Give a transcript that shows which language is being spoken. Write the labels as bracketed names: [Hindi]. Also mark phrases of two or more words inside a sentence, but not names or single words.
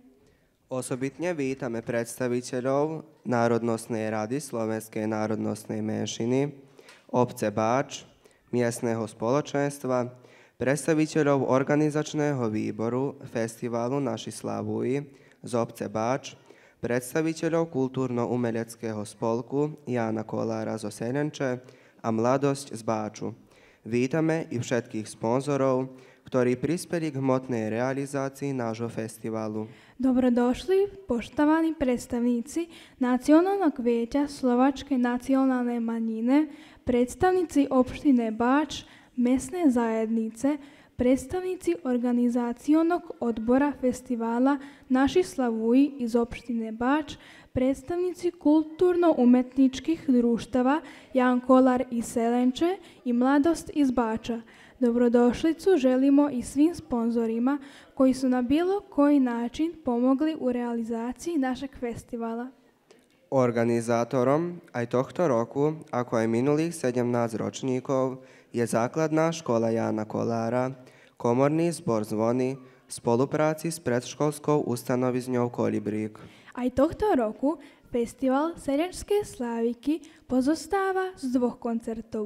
[Slovak] Osobitne vítame predstaviteľov Národnostnej rady Slovenskej národnostnej menšiny, obce Báč, miestneho spoločenstva, predstaviteľov organizačného výboru festivalu Naši slavují z obce Báč, predstaviteľov kultúrno-umeleckého spolku Jána Kolára zo Selenče a Mladosť z Báču. Vítame i všetkých sponzorov, ktorí prispeli k hmotnej realizácii nášho festivalu. [Serbian] Dobrodošli poštovani predstavníci Nacionálnog vijeća Slovačke nacionalne manjine, predstavníci opštine Báč, mesne zajednice, predstavníci organizacionog odbora festivala Naši slavují iz opštine Báč, predstavníci kulturno-umetničkih društava Jan Kolar iz Selenče i Mladost iz Báča. Dobrodošlicu želimo i svim sponzorima koji su na bilo koji način pomogli u realizaciji našeg festivala. [Slovak] Organizátorom aj tohto roku, ako aj minulých 17 ročníkov, je základná škola Jána Kolára, komorný zbor Zvony v spolupráci s predškolskou ustanovizňou Kolibrík. Aj tohto roku festival Selenčské sláviky pozostáva z dvoch koncertov.